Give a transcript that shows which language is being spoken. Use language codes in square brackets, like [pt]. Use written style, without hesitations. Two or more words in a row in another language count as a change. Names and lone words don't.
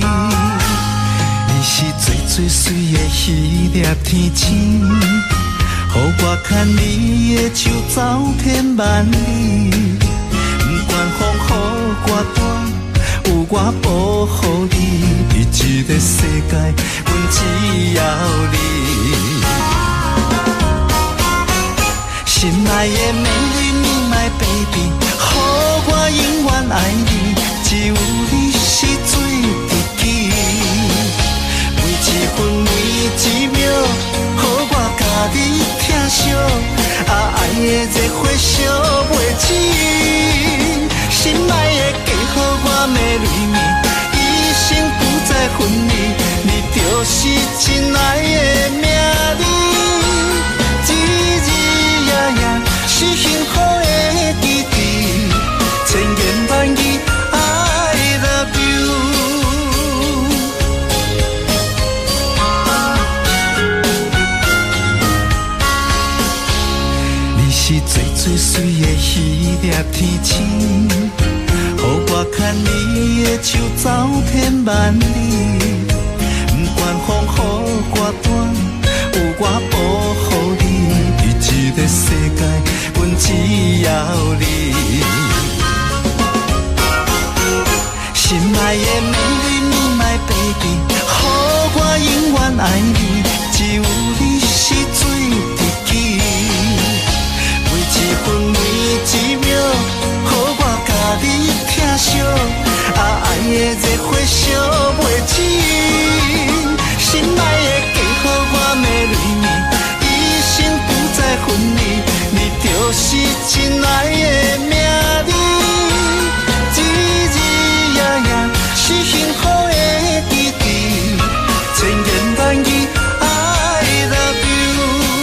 [nan] 你是最最水的迄粒天星，予我牵你的手走天万里，不管风雨我大。有我保护你，伫这个世界，阮只要你。心爱的美丽 [en] my baby， [nan] 予我永远爱你，只有你是最知己。每一分每一秒，予我甲你疼惜，爱的热火烧袂止。心爱的嫁予我美丽你，一生不再分离，你就是真爱的名字。日日夜夜是幸福的记忆，千言万语 [en] I love you。 [nan] 你是最最水的迄粒天星。予我牵你的手走天万里，不管风雨我大，有我保护你，伫这个世界，阮只要你。心爱的美丽 [en] my baby， [nan] 予我永远爱你，只有你是最知己。每一分每一秒，予我甲你疼惜，爱的热火烧袂止。心爱的嫁予我美丽你，一生不再分离，你就是真爱的名字。日日夜夜是幸福的记忆，千言万语 [en] I love you。